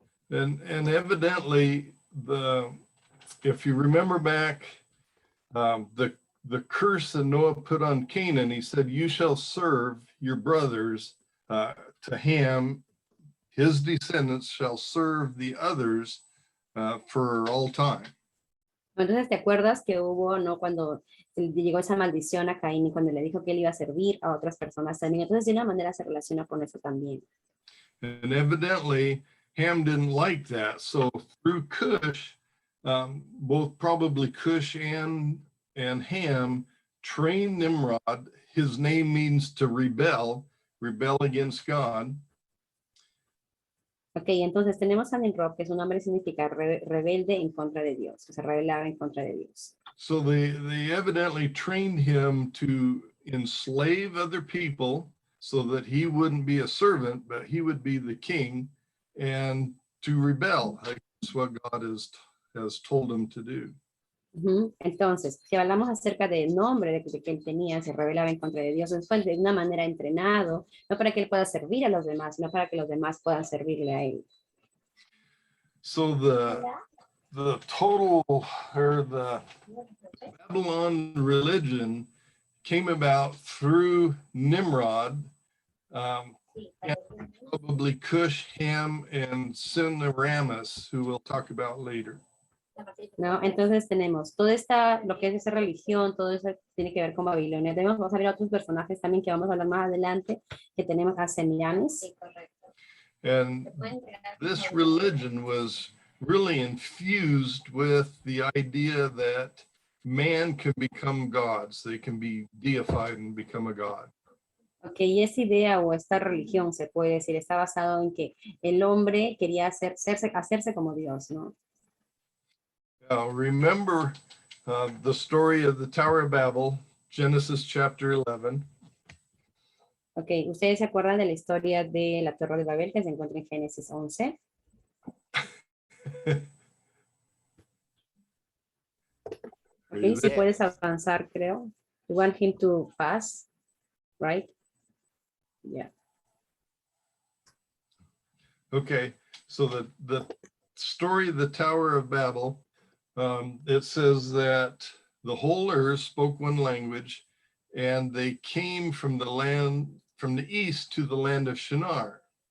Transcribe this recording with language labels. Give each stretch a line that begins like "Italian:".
English: And evidently, if you remember back, the curse that Noah put on Canaan, he said, you shall serve your brothers to Ham his descendants shall serve the others for all time.
Spanish: Entonces, ¿te acuerdas que hubo, no, cuando llegó esa maldición a Caín y cuando le dijo que él iba a servir a otras personas también? Entonces, de una manera se relaciona con eso también.
English: And evidently, Ham didn't like that. So through Cush, both probably Cush and Ham trained Nimrod. His name means to rebel against God.
Spanish: Ok, entonces tenemos a Nimrod, que su nombre significa rebelde en contra de Dios, que se rebelaba en contra de Dios.
English: So they evidently trained him to enslave other people so that he wouldn't be a servant, but he would be the king, and to rebel against what God has told him to do.
Spanish: Entonces, si hablamos acerca del nombre de que él tenía, se rebelaba en contra de Dios, entonces fue de una manera entrenado, no para que él pueda servir a los demás, sino para que los demás puedan servirle a él.
English: So the total, or the Babylon religion came about through Nimrod, and probably Cush, Ham, and Semiramis, who we'll talk about later.
Spanish: ¿No? Entonces tenemos lo que es esa religión, todo eso tiene que ver con Babilonia. Vamos a ver otros personajes también que vamos a hablar más adelante, que tenemos a Semiramis.
English: And this religion was really infused with the idea that man can become gods. They can be deified and become a god.
Spanish: Ok, y esa idea o esta religión, se puede decir, está basado en que el hombre quería hacerse como Dios, ¿no?
English: Now, remember the story of the Tower of Babel, Genesis chapter 11.
Spanish: Ok, ¿ustedes se acuerdan de la historia de la Torre de Babel que se encuentra en Génesis 11? Ok, si puedes avanzar, creo.
English: You want him to pass, right? Yeah. Okay, so the story of the Tower of Babel, it says that the whole earth spoke one language, and they came from the land, from the east to the land of Shinar.